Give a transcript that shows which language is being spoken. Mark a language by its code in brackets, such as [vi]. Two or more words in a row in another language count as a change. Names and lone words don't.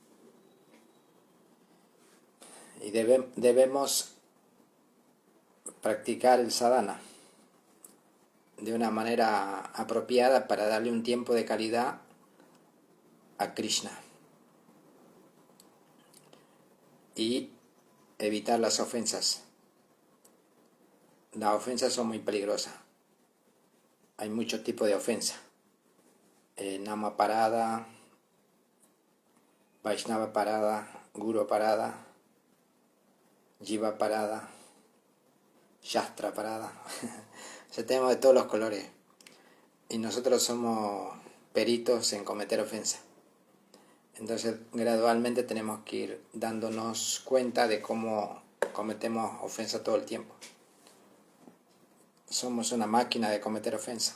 [es] Y debemos practicar el sadhana de una manera apropiada para darle un tiempo de calidad a Krishna y evitar las ofensas. Las ofensas son muy peligrosas. Hay muchos tipos de ofensa. [sa] नाम अपराध, वैष्णव अपराध, गुरु अपराध, जीव अपराध, शास्त्र अपराध. [es] O sea, tenemos de todos los colores. Y nosotros somos peritos en cometer ofensa. Entonces, gradualmente tenemos que ir dándonos cuenta de cómo cometemos ofensa todo el tiempo. Somos una máquina de cometer ofensa.